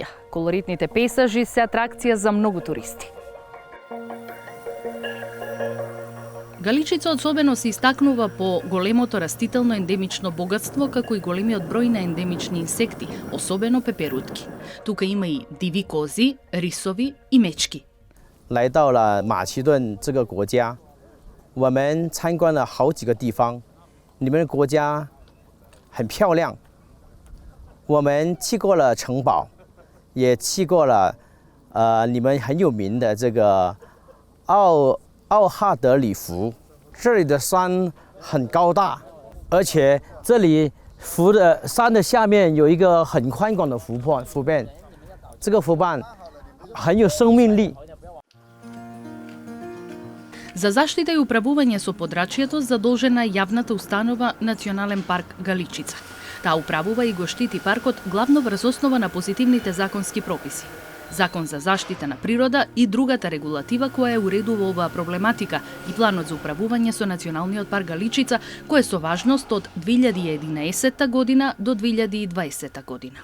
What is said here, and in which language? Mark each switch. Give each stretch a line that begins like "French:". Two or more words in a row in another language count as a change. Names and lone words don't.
Macedonian: Колоритните пейзажи се атракција за многу туристи. Галичица особено се истакнува по големото растително ендемично богатство, како и големиот број на ендемични инсекти, особено пеперутки. Тука има и диви кози, рисови и мечки.
Chinese: 来到了马其顿这个国家，我们参观了好几个地方，你们的国家很漂亮。我们去过了城堡，也去过了你们很有名的这个奥哈德里湖。这里的山很高大，而且这里湖的山的下面有一个很宽广的湖畔，这个湖畔很有生命力。
Macedonian: За заштита и управување со подрачјето задолжена е јавната установа Национален парк Галичица. Таа управува и го штити паркот главно врз основа на позитивните законски прописи. Закон за заштита на природа и другата регулатива која е уредува оваа проблематика и планот за управување со Националниот парк Галичица, кој е со важност од 2011 година до 2020 година.